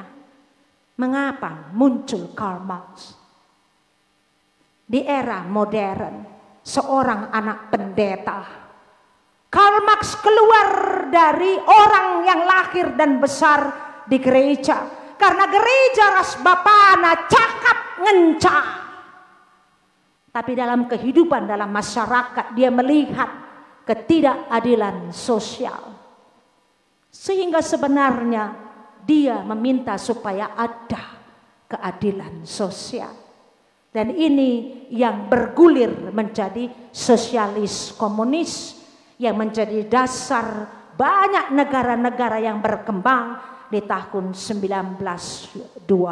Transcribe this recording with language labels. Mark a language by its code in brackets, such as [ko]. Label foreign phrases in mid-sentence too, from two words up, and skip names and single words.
[id] Mengapa muncul Karl Marx? Di era modern, seorang anak pendeta. Karl Marx keluar dari orang yang lahir dan besar di gereja. Karena gereja [btx] ras bapana cakap ngenca. [id] Tapi dalam kehidupan, dalam masyarakat, dia melihat ketidakadilan sosial. Sehingga sebenarnya dia meminta supaya ada keadilan sosial. Dan ini yang bergulir menjadi sosialis komunis, yang menjadi dasar banyak negara-negara yang berkembang di tahun 1920.